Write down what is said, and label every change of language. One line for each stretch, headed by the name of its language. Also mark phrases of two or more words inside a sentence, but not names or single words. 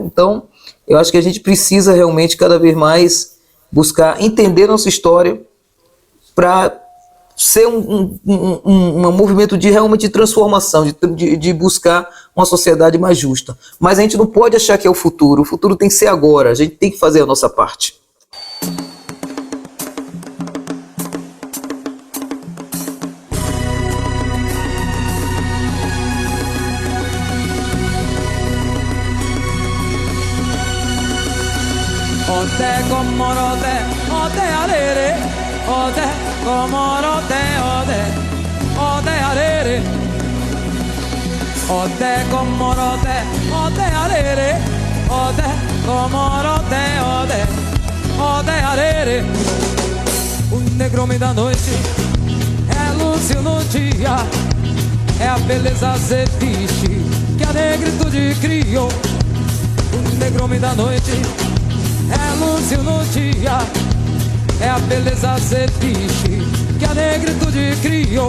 Portuguese: Então, eu acho que a gente precisa realmente cada vez mais buscar entender nossa história para ser um movimento realmente de transformação, de buscar uma sociedade mais justa. Mas a gente não pode achar que é o futuro tem que ser agora, a gente tem que fazer a nossa parte.
Yoruba: Ode komorote, ode arere, ode komorote, ode arere. Ode komorote, ode arere, ode komorote, ode arere.
Portuguese: O negrume da noite é lúcio no dia, é a beleza ceviche que a negritude criou. O negrume da noite é lúcio no dia, é a beleza ceviche que a negritude criou.